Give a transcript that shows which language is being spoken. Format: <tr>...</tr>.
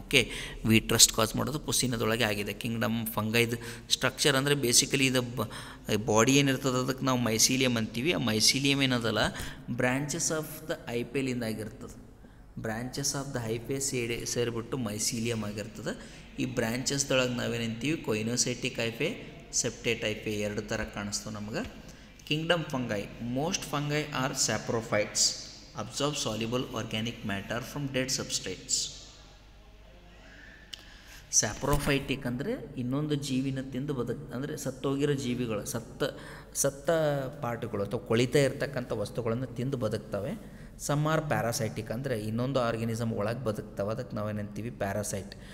<kn>Okay, wheat Rust ಕಾಸ್ ಮಾಡೋದು ಪುಸೀನದೊಳಗೆ ಆಗಿದೆ. Kingdom ಫಂಗೈದು structure ಅಂದರೆ ಬೇಸಿಕಲಿ ಇದು ಬಾಡಿ ಏನಿರ್ತದೆ ಅದಕ್ಕೆ ನಾವು ಮೈಸೀಲಿಯಮ್ ಅಂತೀವಿ. ಆ ಮೈಸೀಲಿಯಮ್ ಏನದಲ್ಲ ಬ್ರ್ಯಾಂಚಸ್ ಆಫ್ ದ ಐಪೇಲಿಂದ ಆಗಿರ್ತದೆ. ಬ್ರ್ಯಾಂಚಸ್ ಆಫ್ ದ ಹೈಪೇ ಸೇರಿಬಿಟ್ಟು ಮೈಸೀಲಿಯಮ್ ಆಗಿರ್ತದೆ. ಈ ಬ್ರ್ಯಾಂಚಸ್ದೊಳಗೆ ನಾವೇನಂತೀವಿ ಕೊಯ್ನೋಸೈಟಿಕ್ ಹೈಪೇ, ಸೆಪ್ಟೇಟ್ ಹೈಪೇ ಎರಡು ಥರ ಕಾಣಿಸ್ತವೆ ನಮಗೆ. Kingdom fungi. Most fungi R saprophytes,</kn> <en>absorb soluble organic matter from dead substrates.</en> <kn>Saprophytic ಅಂದರೆ ಇನ್ನೊಂದು ಜೀವಿನ ತಿಂದು ಅಂದರೆ ಸತ್ತೋಗಿರೋ ಜೀವಿಗಳು, ಸತ್ತ ಪಾರ್ಟ್ಗಳು ಅಥವಾ ಕೊಳಿತಾ ಇರ್ತಕ್ಕಂಥ ವಸ್ತುಗಳನ್ನು ತಿಂದು ಬದುಕ್ತವೆ.</kn> <en>some are parasitic</en> <kn>ಅಂದರೆ ಇನ್ನೊಂದು ಆರ್ಗನಿಸಮ್ ಒಳಗೆ ಬದುಕ್ತವೆ, ಅದಕ್ಕೆ ನಾವೇನಂತೀವಿ ಪ್ಯಾರಾಸೈಟ್.</kn>